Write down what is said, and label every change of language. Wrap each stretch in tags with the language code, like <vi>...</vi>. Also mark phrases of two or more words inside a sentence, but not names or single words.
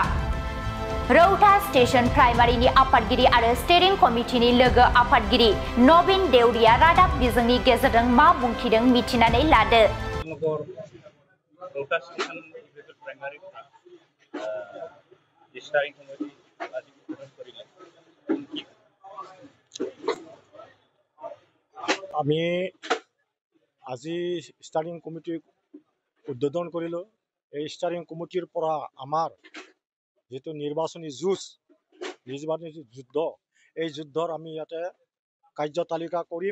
<brx>रौता स्टेशन प्राइमारिनि आफादगिरि आरो</brx> <en>steering committee</en> <brx>लोगो आफादगिरि नवीन देउरीया रादाब बिजोंनि गेजेरजों मा बुंथिदों मिथिनानै लादो।</brx> <as>रौता स्टेशन प्राइमारि स्टीरिं कमिटी আজি উদ্বোধন কৰিলে। আমি আজি</as> <en>steering committee</en> <as>উদ্বোধন কৰিলোঁ। এই</as> <en>steering committee</en> <as>পৰা আমাৰ যেটো নিৰ্বাচনী যুদ্ধ, এই যুদ্ধৰ আমি ইয়াতে কাৰ্যতালিকা কৰিম।</as>